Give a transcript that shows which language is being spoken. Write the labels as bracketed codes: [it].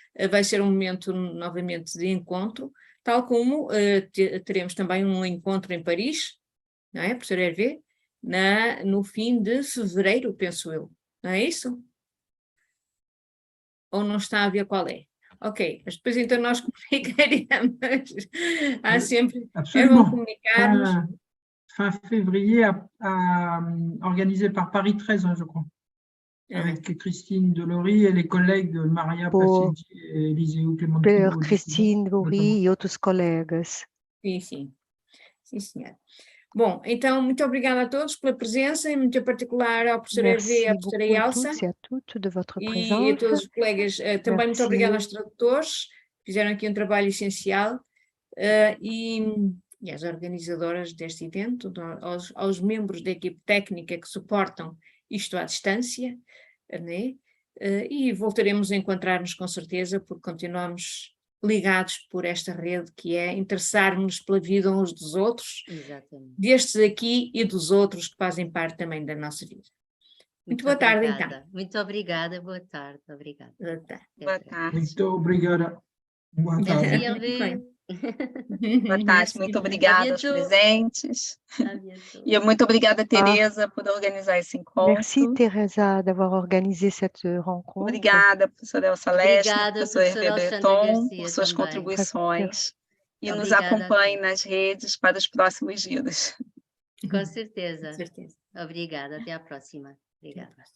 [pt] Vai ser um momento novamente de encontro, tal como teremos também um encontro em Paris, não é, professor Hervé? No fim de fevereiro, penso eu, não é isso? Ou não está a ver qual é? Ok, mas depois então nós comunicaremos. Há sempre, é bom comunicarmos. [fr] Fin février, organisé par Paris 13, je crois. avec Christine Delory et les collègues Maria Placenti e Eliseu Clementino. [pt] Por Christine Delory e outros colegas. Sim, sim. Sim, senhora. Bom, então, muito obrigada a todos pela presença, e muito em particular ao professor Hervé e à professora Elsa. [fr] Merci a toutes de votre [pt] E [fr] présence. [pt] a todos os colegas. Também muito obrigada aos tradutores, que fizeram aqui um trabalho essencial, e às organizadoras deste evento, aos membros da equipe técnica que suportam isto à distância, né? E voltaremos a encontrar-nos com certeza, porque continuamos ligados por esta rede, que é interessar-nos pela vida uns dos outros, Exatamente. destes aqui e dos outros que fazem parte também da nossa vida. Muito boa tarde, então. Muito obrigada, boa tarde. Obrigada. Boa tarde. Muito obrigada. Boa tarde. Boa tarde, muito obrigada aos presentes. E muito obrigada, Teresa, por organizar esse encontro. [fr] Merci, Teresa, d'avoir organisé cette rencontre. [pt] Obrigada, professora Elsa Leste, professor Hervé Breton, por suas contribuições. E nos acompanhe nas redes para os próximos giros. Com certeza. Obrigada, até à próxima. Obrigada.